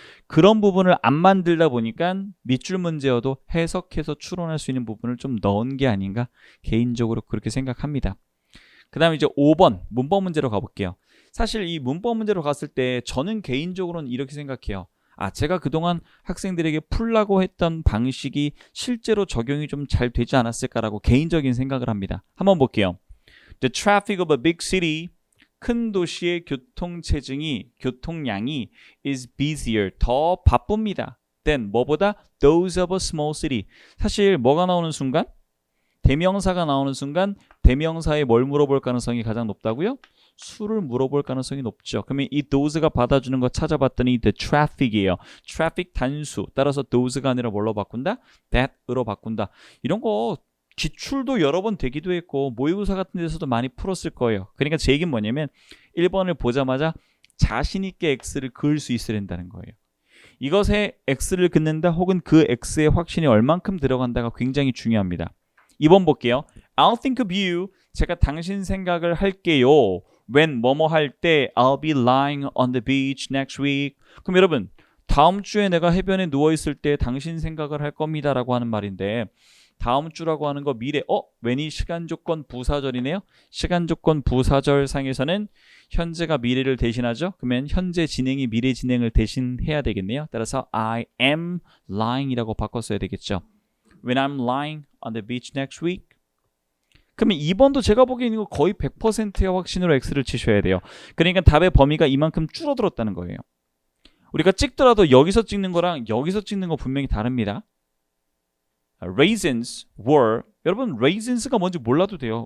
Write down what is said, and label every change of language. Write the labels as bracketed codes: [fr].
[ko] 그런 부분을 안 만들다 보니까 밑줄 문제여도 해석해서 추론할 수 있는 부분을 좀 넣은 게 아닌가 개인적으로 그렇게 생각합니다. 그 다음에 이제 5번 문법 문제로 가볼게요. 사실 이 문법 문제로 갔을 때 저는 개인적으로는 이렇게 생각해요. 제가 그동안 학생들에게 풀라고 했던 방식이 실제로 적용이 좀 잘 되지 않았을까라고 개인적인 생각을 합니다. 한번 볼게요. [en] The traffic of a big city, [ko] 큰 도시의 교통량이 [en] is busier, [ko] 더 바쁩니다. [en] than [ko] 뭐보다 [en] those of a small city. [ko] 사실 뭐가 나오는 순간? 대명사가 나오는 순간 대명사에 뭘 물어볼 가능성이 가장 높다고요? 수를 물어볼 가능성이 높죠. 그러면 이 those가 받아주는 거 찾아봤더니 the traffic이에요. traffic 단수. 따라서 those가 아니라 뭘로 바꾼다? that으로 바꾼다. 이런 거 기출도 여러 번 되기도 했고 모의고사 같은 데서도 많이 풀었을 거예요. 그러니까 제 얘기는 뭐냐면 1번을 보자마자 자신 있게 X를 그을 수 있어야 된다는 거예요. 이것에 X를 긋는다 혹은 그 X의 확신이 얼만큼 들어간다가 굉장히 중요합니다. 2번 볼게요. [en] I'll think of you. [ko] 제가 당신 생각을 할게요. [en] When [ko] 뭐뭐 할 때 [en] I'll be lying on the beach next week. [ko] 그럼 여러분 다음 주에 내가 해변에 누워있을 때 당신 생각을 할 겁니다 라고 하는 말인데 다음 주라고 하는 거 미래 when이 시간조건 부사절이네요. 시간조건 부사절상에서는 현재가 미래를 대신하죠. 그러면 현재 진행이 미래 진행을 대신해야 되겠네요. 따라서 [en] I am lying [ko] 이라고 바꿨어야 되겠죠. [en] When I'm lying on the beach next week. [ko] 그러면 2번도 제가 보기에는 이거 거의 100%의 확신으로 X를 치셔야 돼요. 그러니까 답의 범위가 이만큼 줄어들었다는 거예요. 우리가 찍더라도 여기서 찍는 거랑 여기서 찍는 거 분명히 다릅니다. [en] Raisins were, [ko] 여러분 raisins가 뭔지 몰라도 돼요.